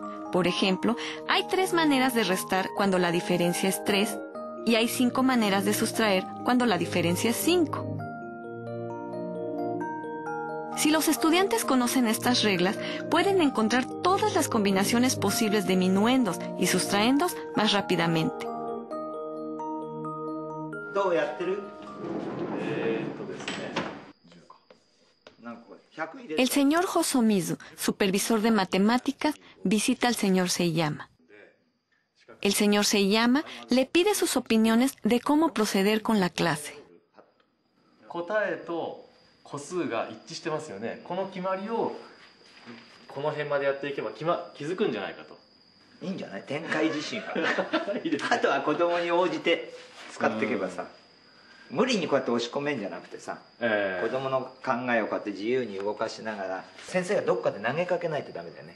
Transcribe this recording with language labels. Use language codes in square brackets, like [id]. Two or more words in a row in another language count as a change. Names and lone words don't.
[es] Por ejemplo, hay 3 maneras de restar cuando la diferencia es 3 y hay 5 maneras de sustraer cuando la diferencia es 5. Si los estudiantes conocen estas reglas, pueden encontrar todas las combinaciones posibles de minuendos y sustraendos más rápidamente. [ja] どうやってる？ですね。 [es] El señor Hosomizu, supervisor de matemáticas, visita al señor Seiyama. El señor Seiyama le pide sus opiniones de cómo proceder con la clase. [ja] 答えと個数が一致してますよね。この決まりをこの辺までやっていけば気づくんじゃないかと。いいんじゃない？展開自身は。あとは子供に応じて使っていけばさ、無理にこうやって押し込めんじゃなくてさ、子供の考えをこうやって自由に動かしながら、先生がどっかで投げかけないとダメだよね。